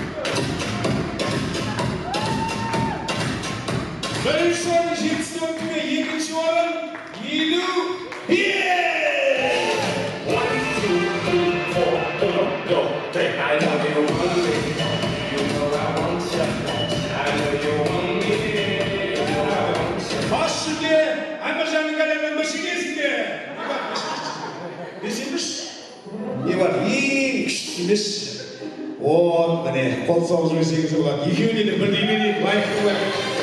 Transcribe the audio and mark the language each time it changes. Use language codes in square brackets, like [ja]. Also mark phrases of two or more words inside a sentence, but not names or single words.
[kk] Бірінші орын 74-ге, екінші орын 55. 1, 2, 3, 4, [en] go, take I love you, you know I want you. [kk] Бас жүлде Аймаржанның әлемнің бәсекесінде. Десеңіз, не бар? Ең күшті емес. Міне, қол соғыз берсеңіз болады. Екеуіне де бірдей берейік, лайықты болады.